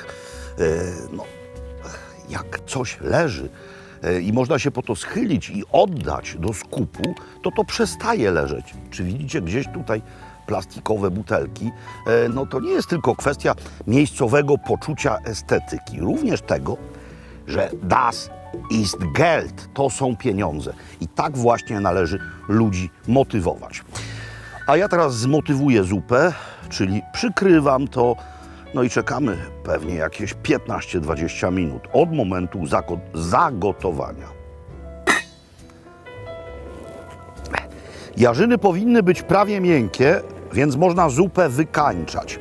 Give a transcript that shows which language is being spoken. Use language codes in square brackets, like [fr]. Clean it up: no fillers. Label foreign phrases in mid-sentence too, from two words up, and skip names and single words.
[pl] No, jak coś leży i można się po to schylić i oddać do skupu, to przestaje leżeć. Czy widzicie gdzieś tutaj plastikowe butelki? No to nie jest tylko kwestia miejscowego poczucia estetyki. Również tego, że [de] das ist Geld, [pl] to są pieniądze. I tak właśnie należy ludzi motywować. A ja teraz zmotywuję zupę, czyli przykrywam to, no i czekamy pewnie jakieś 15-20 minut od momentu zagotowania. Jarzyny powinny być prawie miękkie, więc można zupę wykańczać.